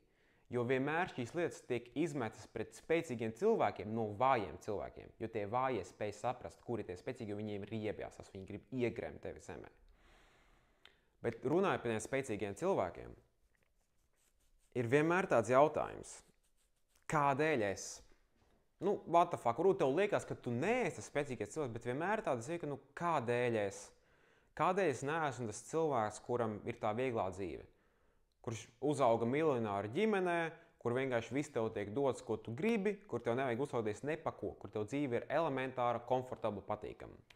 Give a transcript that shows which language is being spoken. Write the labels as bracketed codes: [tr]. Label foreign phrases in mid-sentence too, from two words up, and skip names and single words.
[lv] Jo vienmēr šīs lietas tiek izmetas pret spēcīgiem cilvēkiem no vājiem cilvēkiem. Jo tie vājie spēj saprast, kuri tie spēcīgi, jo viņiem riebjās, viņi grib iegremt tevi zemē. Bet runājot par tiem spēcīgiem cilvēkiem, ir vienmēr tāds jautājums, kādēļ es? [en] What the fuck, [lv] varbūt tev liekas, ka tu neesi tas spēcīgais cilvēks, bet vienmēr tāds ir, ka kādēļ es? Kādēļ es neesmu tas cilvēks, kuram ir tā vieglā dzīve? Kurš uzauga miljonāra ģimenē, kur vienkārši viss tev tiek dots, ko tu gribi, kur tev nevajag uztraukties ne pa ko, kur tev dzīve ir elementāra, komfortabla, patīkama.